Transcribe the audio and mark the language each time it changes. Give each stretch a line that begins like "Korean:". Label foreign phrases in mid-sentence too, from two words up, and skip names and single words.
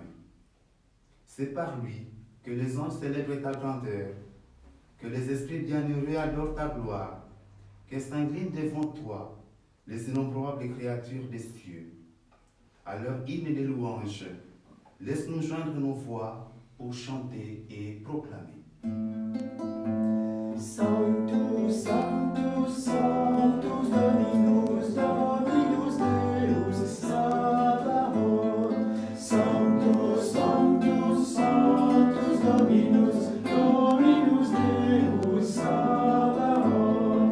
French: C'est par lui que les anges célèbrent ta grandeur, que les esprits bienheureux adorent ta gloire, qu'elles s'inclinent devant toi, les innombrables créatures des cieux. À leur hymne de louange, laisse-nous joindre nos voix pour chanter et proclamer.
Latin: Sanctus, Sanctus, Sanctus, Dominus, Dominus Deus, Sabaoth. Sanctus, Sanctus, Sanctus, Dominus, Dominus Deus, Sabaoth.